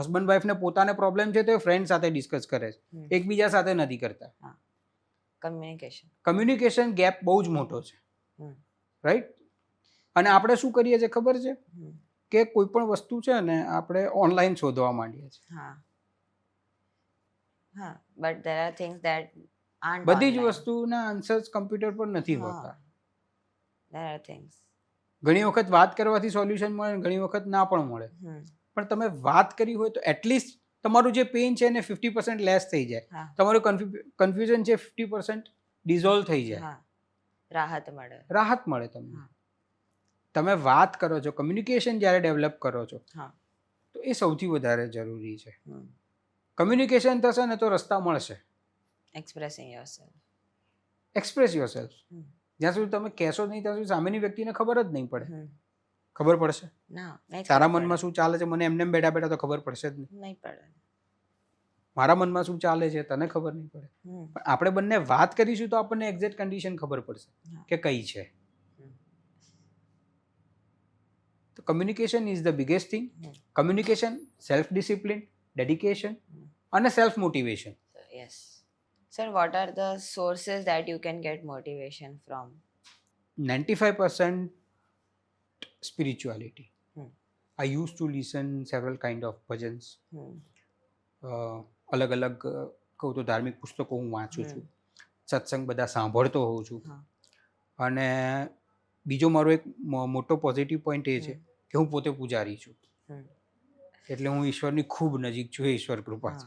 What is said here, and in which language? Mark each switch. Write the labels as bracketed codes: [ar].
[gu] Husband વાઈફને પોતાને problem છે તો એ ફ્રેન્ડ સાથે ડિસ્કસ કરે છે, હમ. એકબીજા સાથે નથી કરતા. કમ્યુનિકેશન. કમ્યુનિકેશન ગેપ બહુ જ મોટો છે. હમ. રાઈટ? અને આપણે શું કરીએ છીએ ખબર છે? હમ. કે કોઈ પણ વસ્તુ છે ને આપણે ઓનલાઈન શોધવા માંડીએ છીએ. [en] હા હા but there are things that aren't [gu] બધી જ [en] online. [gu] વસ્તુના આન્સર્સ કમ્પ્યુટર પર નથી હોતા. [en] હા, there are things. [gu] ઘણી વખત વાત કરવાથી સોલ્યુશન મળે ને ઘણી વખત ના પણ મળે. હમ, પણ તમે વાત કરી હોય તો એટલીસ્ટ તમારું જે પેઇન છે એને 50% લેસ થઈ જાય. હા તમારું કન્ફ્યુઝન છે 50% ડિઝોલ્વ થઈ જાય. હા રાહત મળે. રાહત મળે તમને. હા. તમે વાત કરો છો, કમ્યુનિકેશન જ્યારે ડેવલપ કરો છો હા. તો એ સૌથી વધારે જરૂરી છે. હમ. કમ્યુનિકેશન થશે ને તો રસ્તા મળશે. [en] Expressing yourself. Express yourself. Hmm. [gu] જ્યાં સુધી તમે કહેશો જ નહીં ત્યાં સુધી સામેની વ્યક્તિને ખબર જ નહીં પડે. હમ. ખબર પડશે? ના નહીં તારા ખબર મનમાં શું ચાલે છે મને એમને એમ બેઠા બેઠા તો ખબર પડશે જ નહીં. પડે. નહીં પડે. મારા મનમાં શું ચાલે છે તને ખબર નહીં પડે. હમ. પણ આપણે બંને વાત કરીશું તો આપણને એક્ઝેક્ટ કન્ડિશન ખબર પડશે હા. કે કઈ છે. હમ. [en] તો communication is the biggest thing. Hmm. [gu] Communication, self discipline, dedication હમ. અને self motivation. [en] So, yes. Sir, what are the sources that you can get motivation from? 95% spirituality. Hmm. I used to listen several kind of bhajans. Hmm. [gu] અલગ અલગ કહું તો ધાર્મિક પુસ્તકો હું વાંચું હમ. છું. સત્સંગ બધા સાંભળતો હોઉં છું. હા. અને બીજો મારો એક મોટો પોઝિટિવ પોઈન્ટ એ છે હમ. કે હું પોતે પૂજારી છું. હમ. એટલે હું ઈશ્વરની ખૂબ નજીક છું. એ ઈશ્વર કૃપા છે.